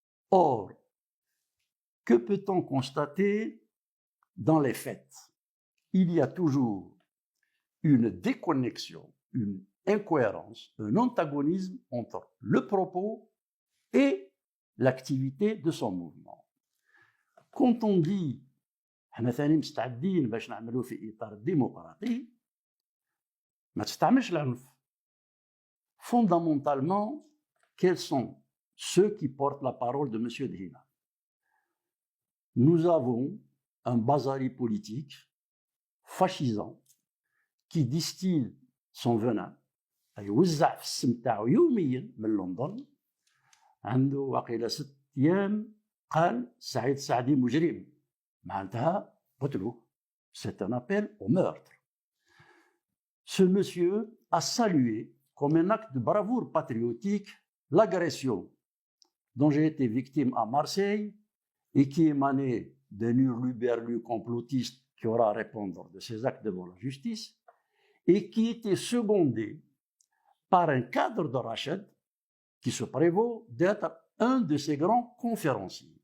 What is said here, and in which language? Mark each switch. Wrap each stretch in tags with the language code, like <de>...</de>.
<fr>Or, que peut-on constater dans les faits? Il y a toujours une déconnexion, une incohérence, un antagonisme entre le propos et l'activité de son mouvement. Quand on dit</fr> <ar>حنا ثاني مستعدين باش نعملوا في اطار ديمقراطي ما تستعملش العنف.</ar> <fr>Fondamentalement, quels sont ceux qui portent la parole de M. Dhina? Nous avons un bazari politique fascisant qui distille son venin,</fr> <ar>يوزع في السم تاعو يوميا</ar> <fr>من لندن.</fr> <ar>عنده واقيلا 6 أيام قال سعيد السعدي مجرم، معناتها قتلوه.</ar> <fr>C'est un appel au meurtre. Ce monsieur a salué comme un acte de bravoure patriotique l'agression dont j'ai été victime à Marseille et qui émanait d'un hurluberlu complotiste qui aura à répondre de ses actes devant la justice et qui était secondé par un cadre de Rachid qui se prévaut d'être un de ses grands conférenciers.</fr>